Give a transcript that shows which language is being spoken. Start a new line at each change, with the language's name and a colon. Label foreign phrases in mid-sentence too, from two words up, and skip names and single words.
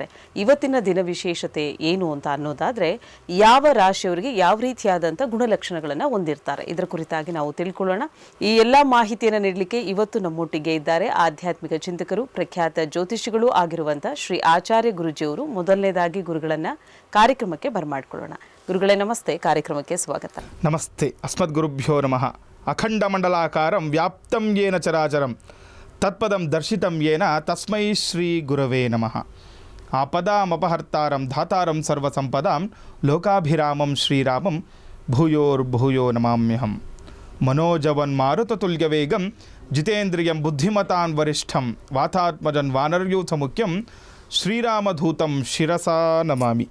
Kannada: ಇವತ್ತಿನ ದಿನ ವಿಶೇಷತೆ ಏನು ಅಂತ ಅನ್ನೋದಾದರೆ, ಯಾವ ರಾಶಿಯವರಿಗೆ ಯಾವ ರೀತಿಯಾದಂಥ ಗುಣಲಕ್ಷಣಗಳನ್ನು ಹೊಂದಿರ್ತಾರೆ ಇದರ ಕುರಿತಾಗಿ ನಾವು ತಿಳ್ಕೊಳ್ಳೋಣ. ಈ ಎಲ್ಲ ಮಾಹಿತಿಯನ್ನು ನೀಡಲಿಕ್ಕೆ ಇವತ್ತು ನಮ್ಮೊಟ್ಟಿಗೆ ಇದ್ದಾರೆ ಆಧ್ಯಾತ್ಮಿಕ ಚಿಂತಕರು, ಪ್ರಖ್ಯಾತ ಜ್ಯೋತಿಷಿಗಳು ಆಗಿರುವಂಥ ಶ್ರೀ ಆಚಾರ್ಯ ಗುರೂಜಿಯವರು. ಮೊದಲನೇದಾಗಿ ಗುರುಗಳನ್ನು ಕಾರ್ಯಕ್ರಮಕ್ಕೆ ಬರಮಾಡ್ಕೊಳ್ಳೋಣ. ಗುರುಗಳೇ ನಮಸ್ತೆ, ಕಾರ್ಯಕ್ರಮಕ್ಕೆ ಸ್ವಾಗತ.
Sanskrit: ನಮಸ್ತೆ. ಅಸ್ಮದ್ ಗುರುಭ್ಯೋ ನಮಃ. ಅಖಂಡ ಮಂಡಲಾಕಾರಂ ವ್ಯಾಪ್ತಂ ಯೇನ ಚರಾಚರಂ ತತ್ಪದಂ ದರ್ಶಿತಂ ಯೇನ ತಸ್ಮೈ ಶ್ರೀ ಗುರವೇ ನಮಃ. ಆಪದಾಮಪಹರ್ತಾರಂ ಧಾತಾರಂ ಸರ್ವಸಂಪದಾಂ ಲೋಕಾಭಿರಾಮಂ ಶ್ರೀರಾಮಂ ಭೂಯೋರ್ಭೂಯೋ ನಮಾಮ್ಯಹಂ. ಮನೋಜವನ್ಮಾರುತತುಲ್ಯವೇಗಂ ಜಿತೇಂದ್ರಿಯಂ ಬುದ್ಧಿಮತಾನ್ ವರಿಷ್ಠಂ ವಾತಾತ್ಮಜನ್ ವಾನರ್ಯೂಥ ಮುಖ್ಯಂ ಶ್ರೀರಾಮಧೂತಂ ಶಿರಸಾ ನಮಾಮಿ.